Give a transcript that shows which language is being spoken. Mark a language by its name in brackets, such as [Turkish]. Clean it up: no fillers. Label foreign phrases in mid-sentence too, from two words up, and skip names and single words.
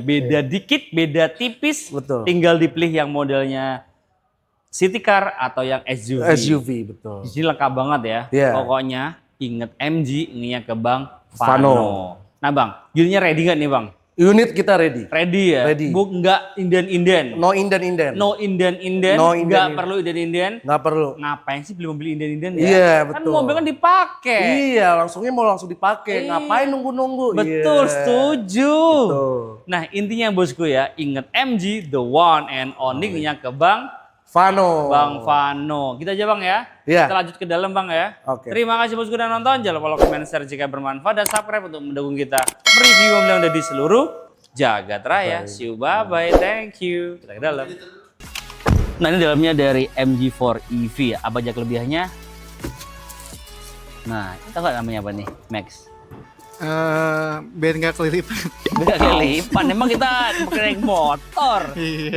[Indonesian] Beda dikit, beda tipis. Betul. Tinggal dipilih yang modelnya city car atau yang SUV. SUV, betul. Di sini lengkap banget ya. Iya. Pokoknya inget MG, ingetnya ke Bang Vano. Vano. Nah Bang, unitnya ready nggak nih Bang? Unit kita ready. Ready ya? Ready. Nggak inden-inden. No inden-inden. No inden-inden. No Nggak inden-inden. perlu inden-inden. Nggak perlu. Ngapain sih beli mobil inden-inden ya? Iya, Kan betul. mobil kan dipakai. Iya, mau langsung dipakai. Iya. Ngapain nunggu-nunggu? Betul, Iya. setuju. Betul. Nah intinya bosku ya, inget MG, [English] the one and only [Indonesian] nya ke Bang Vano. Vano. Kita aja Bang ya. Iya. Kita lanjut ke dalam Bang ya. Oke. Terima kasih bosku udah nonton. Jangan lupa komen, share jika bermanfaat dan subscribe untuk mendukung kita mereview mobil yang ada di seluruh jagat raya. [English] See you, bye-bye. Thank you. [Indonesian] Kita ke dalam. Nah ini dalamnya dari MG4 EV ya. Apa aja kelebihannya? Nah, kita nggak namanya apa nih, Max? Biar nggak kelilipan. Beda kelipan, emang kita pakai naik motor. Iya.